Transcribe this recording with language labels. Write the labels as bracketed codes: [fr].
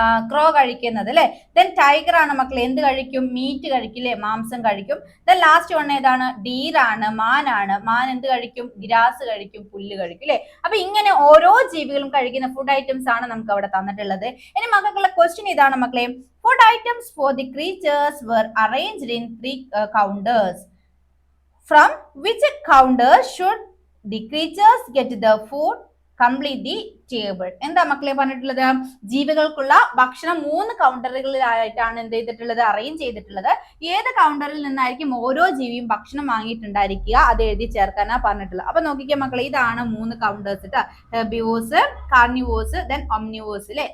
[ml] ക്രോ കഴിക്കുന്നത് അല്ലെ. Then tiger ആണ് മക്കളെ, എന്ത് കഴിക്കും? മീറ്റ് കഴിക്കില്ലേ, മാംസം കഴിക്കും. ദെൻ ലാസ്റ്റ് വൺ ഏതാണ്? ഡീറാണ്, മാനാണ്. മാൻ എന്ത് കഴിക്കും? ഗ്രാസ് കഴിക്കും, പുല്ല് കഴിക്കും അല്ലെ. അപ്പൊ ഇങ്ങനെ ഓരോ ജീവികളും കഴിക്കുന്ന ഫുഡ് ഐറ്റംസ് ആണ് നമുക്ക് അവിടെ തന്നിട്ടുള്ളത്. ഇനി മക്കൾക്കുള്ള ക്വസ്റ്റ്യൻ ഇതാണ് മക്കളെ. [en] Food items for the creatures were arranged in 3 counters. From which counter should the creatures get the food? Complete the table. [ml] എന്താ മക്കളെ പറഞ്ഞിട്ടുള്ളത്? ജീവികൾക്കുള്ള ഭക്ഷണം 3 കൗണ്ടറുകളിലായിട്ടാണ് എന്ത് ചെയ്തിട്ടുള്ളത്? അറേഞ്ച് ചെയ്തിട്ടുള്ളത്. ഏത് കൗണ്ടറിൽ നിന്നായിരിക്കും ഓരോ ജീവിയും ഭക്ഷണം വാങ്ങിയിട്ടുണ്ടായിരിക്കുക, അത് എഴുതി ചേർക്കാനാ പറഞ്ഞിട്ടുള്ളത്. അപ്പൊ നോക്കിക്കേ മക്കളെ, ഇതാണ് 3 കൗണ്ടേഴ്സ് കേട്ടോ. ഹെർബിവോസ്, കാർണിവോസ്, ദെൻ ഒംനിവോസ് അല്ലെ.